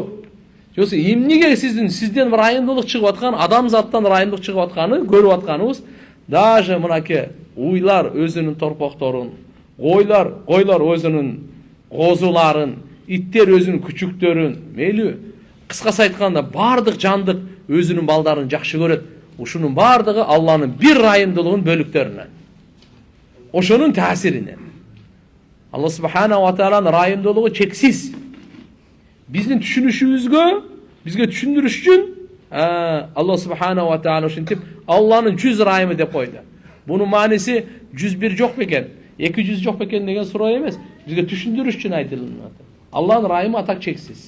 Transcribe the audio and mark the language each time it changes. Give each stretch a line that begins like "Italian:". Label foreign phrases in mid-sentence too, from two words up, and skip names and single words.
Kyrgyz: Жокса эмнеге сизден райымдуулук чыгып аткан, адамзаттан райымдуулук чыгып атканы көрүп атканыбыз, даже мынакей уйлар өзүнүн торпокторун, койлар өзүнүн козуларын, иттер өзүнүн күчүктөрүн, мейли кыскасы айтканда бардык жандык өзүнүн балдарын жакшы көрөт. Ушунун бардыгы Алланын bir райымдуулугунун бөлүктөрүнөн. Ошонун таасиринен. Алла
Arabic: سبحانه و
Kyrgyz: тааlanın райымдуулугу чексиз. Биздин түшүнүшүбүзгө, бизге түшүндүрүш үчүн Алла
Arabic: سبحانه وتعالى
Kyrgyz: ушинтип Алланын 100 райымы деп койду. Бунун мааниси 101 жок бекен, 200 жок бекен деген суроо эмес. Бизге түшүндүрүш үчүн айтылды. Алланын райымы атак чексиз.